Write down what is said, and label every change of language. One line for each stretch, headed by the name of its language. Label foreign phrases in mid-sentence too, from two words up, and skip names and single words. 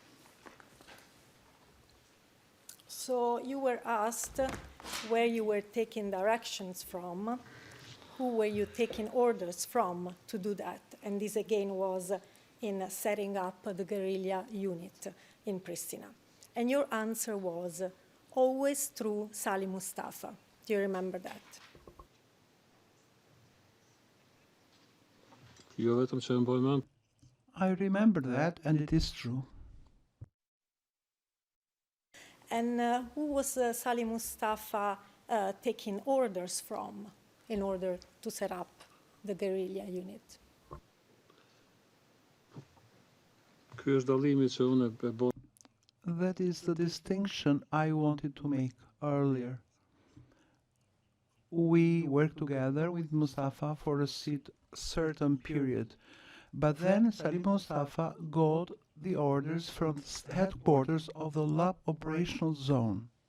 English: So you were asked where you were taking directions from, who were you taking orders from to do that, and this again was in setting up the guerrilla unit in Pristina. And your answer was always through Salih Mustafa. Do you remember that?
Albanian: Jo vetëm që më boj mend.
English: I remember that, and it is true. And who was Salih Mustafa taking orders from in order to set up the guerrilla unit?
Albanian: Ky është dallimi që unë e bë.
English: That is the distinction I wanted to make earlier. We worked together with Mustafa for a certain period, but then Salih Mustafa got the orders from the headquarters of the lab operational zone.